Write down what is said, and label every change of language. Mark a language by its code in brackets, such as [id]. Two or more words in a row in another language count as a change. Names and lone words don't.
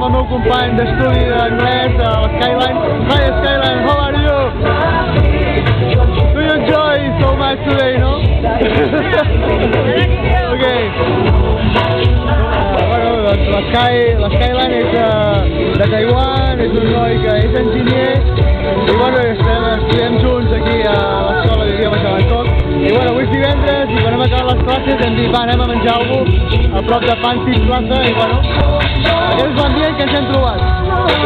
[ca] company d'estudi d'anglès a l'Skyline. [en] Hi Skyline, how are you? Do you enjoy so much today, no? Okay. [ca] Bueno, doncs l'Skyline és de Taiwan, és un noi que és enginyer i bueno, estudiem junts aquí a l'escola d'idiomes de Bangkok. I bueno, avui és divendres i quan hem acabat les classes hem dit va, anem a menjar alguna cosa a prop de Fancy Plaza i bueno, aquest és l'ambient que ens hem trobat.